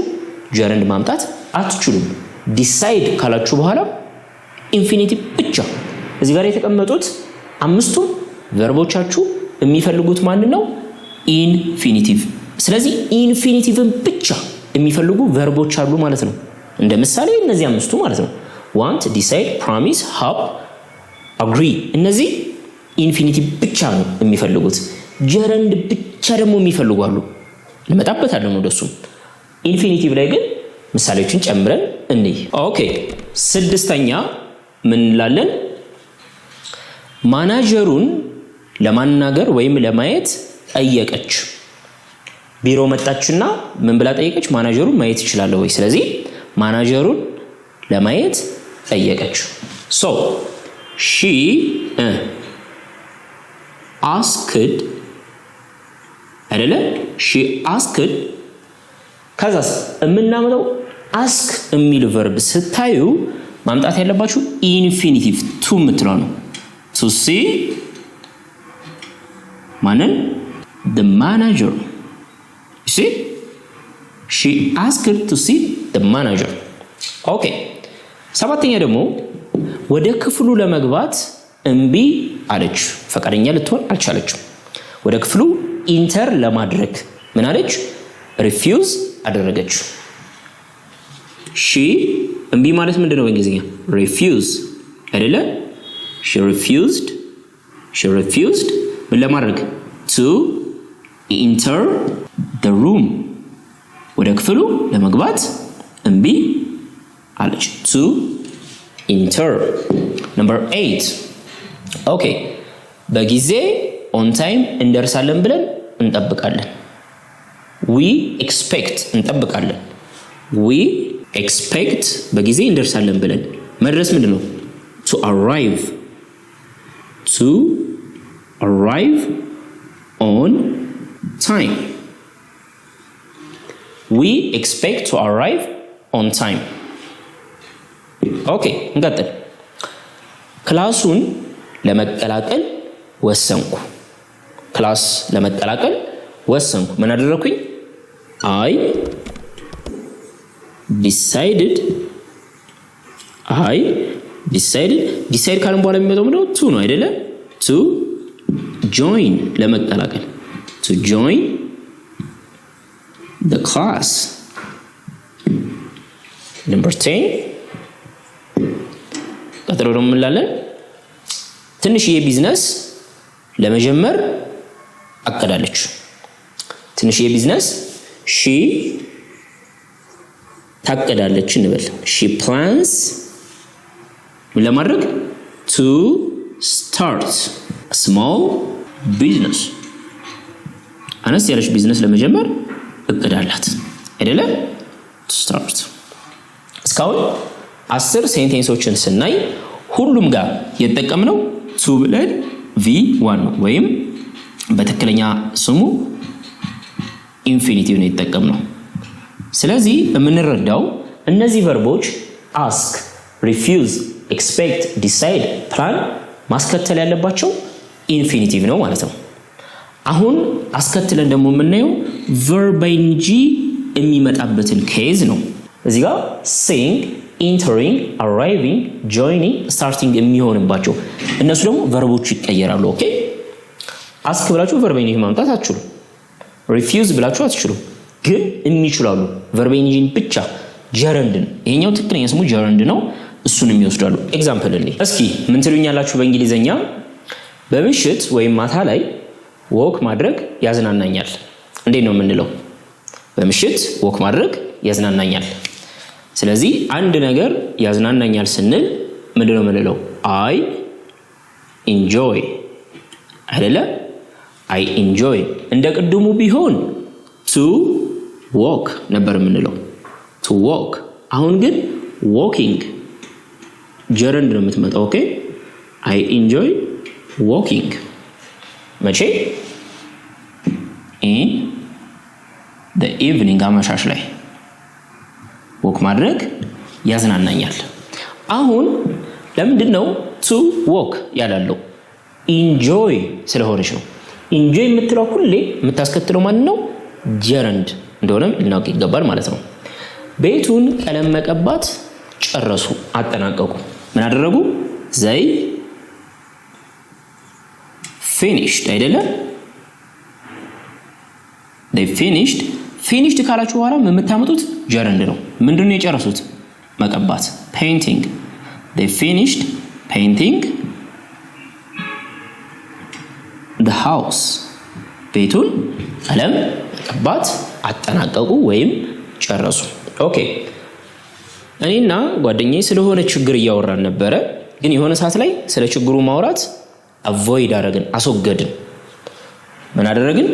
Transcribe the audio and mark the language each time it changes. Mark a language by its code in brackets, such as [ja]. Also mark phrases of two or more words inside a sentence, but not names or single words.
[am] ጀረንድ ማምጣት አትችሉም። decide ካላችሁ በኋላ ኢንፊኒቲቭ ብቻ። እዚህ ጋር የተቀመጡት አምስቱም ቨርቦቻችሁ የሚፈልጉት ማንን ነው? ኢንፊኒቲቭ። ስለዚህ ኢንፊኒቲቭን ብቻ የሚፈልጉ ቨርቦች አሉ ማለት ነው። እንደ ምሳሌ እነዚህ አምስቱ ማለት ነው። [en] want decide promise hope agree [am] እነዚህ ኢንፊኒቲቭ ብቻ ነው የሚፈልጉት። ጀረንድ ብቻ ደግሞ የሚፈልጉ አሉ። እንመጣበታለን ወደሱ። ኢንፊኒቲቭ ላይ ግን ምሳሌዎችን ጨምረን እንይ። ኦኬ 6ኛ ምን እንላለን? ማናጀሩን ለማናገር ወይም ለማየት ጠየቀች። ቢሮ መጣችና ምን ብላ ጠየቀች? ማናጀሩን ማየት ይችላል ወይ? ስለዚህ ማናጀሩን ለማየት ጠየቀች። [en] so she asked [am] አይደለ? [en] she asked [am] ከዛስ የምናመጣው ask የሚል verb ስታዩ ማምጣት ያለባችሁ ኢንፊኒቲቭ to የምትለው ነው። [en] to see [am] ማንን? [en] the manager you see she asked to see the manager [am] ኦኬ 7ኛ ደግሞ ወደ ክፍሉ ለመግባት እምቢ አለች። ፈቃደኛ ልትሆን አልቻለችም። ወደ ክፍሉ ኢንተር ለማድረግ ምን አለች? ሪፊውዝ አደረገች። ሺ እምቢ ማለት ምንድነው በእንግሊዝኛ? ሪፊውዝ አይደለ? [en] she refused [am] ምን ለማድረግ? [en] to enter the room [am] ወደ ክፍሉ ለመግባት እምቢ አለች። [en] to enter. [am] number 8 ኦኬ በጊዜ [en] on time [am] እንደርሳለን ብለን እንጠብቃለን። [en] we expect [am] እንጠብቃለን። [en] we expect [am] በጊዜ እንደርሳለን ብለን መድረስ ምንድነው? [en] to arrive on time. we expect to arrive on time. [am] ኦኬ እንቀጥል። ክላሱን ለመቀላቀል ወሰንኩ። ክላስ ለመቀላቀል ወሰንኩ። ምን አደረኩኝ? [en] I decided decide [am] ካልን በኋላ የሚመጣው ምንድነው? to ነው አይደለ? [en] to join ለመቀላቀል to join the class. [am] number 10 ቀጥሎ ደግሞ እንላለን ትንሽዬ ቢዝነስ ለመጀመር አቀዳለች። ትንሽዬ ቢዝነስ she ታቀዳለች እንበል። [en] she plans [am] ለማድረግ [en] to start a small business [am] አነስ ያለች ቢዝነስ ለመጀመር እቅድ አላት አይደለ? [en] to start። [am] እስካሁን 10 ሴንቴንሶችን ስናይ ሁሉም ጋር የተጠቀምነው to ብለን v1 ነው ወይም በትክክለኛ ስሙ ኢንፊኒቲቭ ነው የተጠቀምነው። ስለዚህ የምንረዳው እነዚህ ቨርቦች [en] ask refuse expect decide plan [am] ማስከተል ያለባቸው ኢንፊኒቲቭ ነው ማለት ነው። አሁን አስከትለን ደግሞ የምናየው [en] verb ing [am] የሚመጣበትን ኬዝ ነው። እዚህ ጋር [en] seeing entering arriving joining starting [am] የሚሆንባቸው እነሱ ደግሞ ቨርቦቹ ይቀየራሉ። ኦኬ ask ብላችሁ [en] verb ing [am] ማምጣት አትችሉም። refuse ብላችሁ አትችሉም። ግን የሚችላሉ [en] verb ing [am] ብቻ gerund። ይሄኛው ትክክለኛ ስሙ gerund ነው። እሱንም ይወስዳሉ። ኤግዛምፕል እስኪ ምን ትሉኛላችሁ በእንግሊዘኛ? በምሽት ወይም ማታ ላይ ወክ ማድረግ ያዝናናኛል። እንዴት ነው የምንለው? በምሽት ወክ ማድረግ ያዝናናኛል። ስለዚህ አንድ ነገር ያዝናናኛል ስንል ምንድነው የምንለው? [en] I enjoy አይደለ? [am] I enjoy። እንደ ቅድሙ ቢሆን [en] to walk [am] ነበር የምንለው። [en] to walk። [am] አሁን ግን [en] walking gerund [am] ነው የምትመጣው። ኦኬ [en] I enjoy walking [am] መቼ? [en] in the evening [am] አመሻሽ ላይ ወክ ማድረግ ያዝናናኛል። አሁን ለምንድን ነው [en] to walk [am] ያላለው? enjoy ስለሆነች ነው። enjoy የምትለው ሁሌ የምታስከትለው ማን ነው? gerund እንደሆነ ልናውቅ ይገባል ማለት ነው። ቤቱን ቀለም መቀባት ጨረሱ፣ አጠናቀቁ። ምን አደረጉ? [en] they finished አይደለ? they finished [am] ካላችሁ በኋላ የምታመጡት gerund ነው። ምንድነው የጨረሱት? መቀባት painting። [en] they finished painting the house። [am] ቤቱን ቀለም መቀባት አጠናቀቁ ወይም ጨረሱ። ኦኬ እኔና ጓደኛዬ ስለሆነ ችግር እያወራን ነበረ፣ ግን የሆነ ሰዓት ላይ ስለ ችግሩ ማውራት avoid አደረግን፣ አስወገድን። ምን አደረግን?